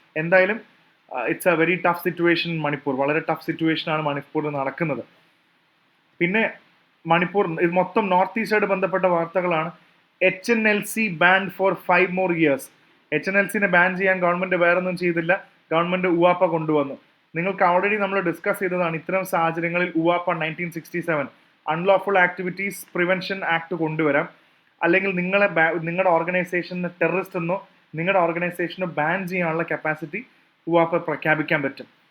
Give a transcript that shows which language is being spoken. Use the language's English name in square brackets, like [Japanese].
[Malayalam] എന്തായാലും [English] it's a very tough situation [Malayalam] Manipur. വളരെ tough സിറ്റുവേഷനാണ് മണിപ്പൂരിൽ നടക്കുന്നത്. പിന്നെ ഇത് മൊത്തം നോർത്ത് ഈസ്റ്റായിട്ട് ബന്ധപ്പെട്ട വാർത്തകളാണ്. [English] HNLC banned for 5 more years. [Malayalam] HNLCനെ ban ചെയ്യാൻ ഗവൺമെന്റ് വേറൊന്നും ചെയ്തില്ല. ഗവൺമെന്റ് UAPA കൊണ്ടുവന്നു. നിങ്ങൾക്ക് ഓൾറെഡി നമ്മൾ ഡിസ്കസ് ചെയ്തതാണ്. ഇത്തരം സാഹചര്യങ്ങളിൽ UAPA 1967 unlawful activities prevention act കൊണ്ടുവരാം. അല്ലെങ്കിൽ നിങ്ങളുടെ ഓർഗനൈസേഷന് ടെററിസ്റ്റ് എന്നോ നിങ്ങളുടെ ഓർഗനൈസേഷന് ബാൻ ചെയ്യാനുള്ള കപ്പാസിറ്റി UAPA പ്രഖ്യാപിക്കാൻ പറ്റും.